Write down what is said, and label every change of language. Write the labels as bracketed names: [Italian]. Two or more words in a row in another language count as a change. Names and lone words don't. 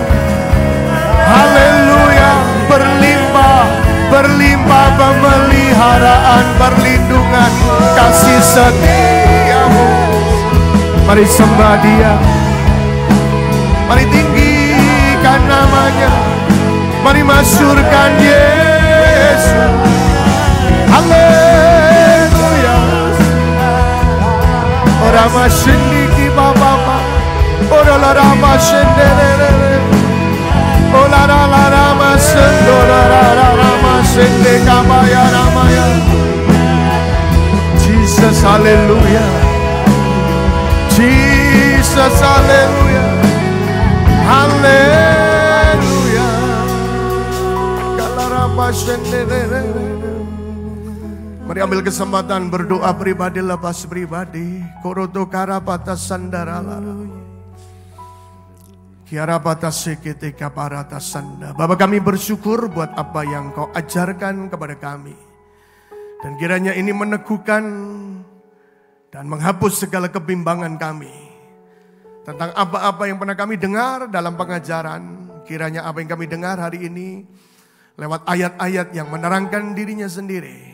[Indonesian] Haleluya, berlimpah, berlimpah pemeliharaan, perlindungan, kasih setia-Mu. Mari sembah Dia, mari tinggikan nama-Nya, mari masyurkan Yesus. Haleluya. Ora masindiki baba, ora la rama sendere, ora la rama sendora, rama sende kabaya ramaya. Jesus, haleluya. Jesus, haleluya. Haleluya. Galarama sendere. Mari ambil kesempatan berdoa pribadi lepas pribadi. Koroto karapata sandarala. Kiarapata sekete kaparata sanda. Bapa, kami bersyukur buat apa yang Kau ajarkan kepada kami. Dan kiranya ini meneguhkan dan menghapus segala kebimbangan kami. Tentang apa-apa yang pernah kami dengar dalam pengajaran. Kiranya apa yang kami dengar hari ini lewat ayat-ayat yang menerangkan dirinya sendiri.